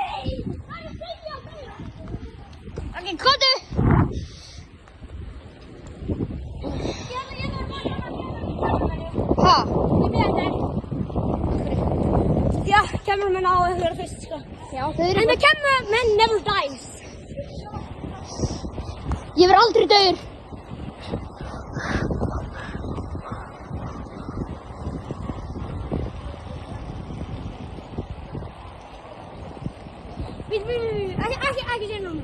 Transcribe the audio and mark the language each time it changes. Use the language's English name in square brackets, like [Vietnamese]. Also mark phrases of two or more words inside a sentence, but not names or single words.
[Icelandic] Ok, komdu. Ha? Já, cameraman á að vera fyrst, sko. Já, þau eru... [English] And the cameraman never dies. [Icelandic] Ég verð aldrei dauður. Ekki segja núna.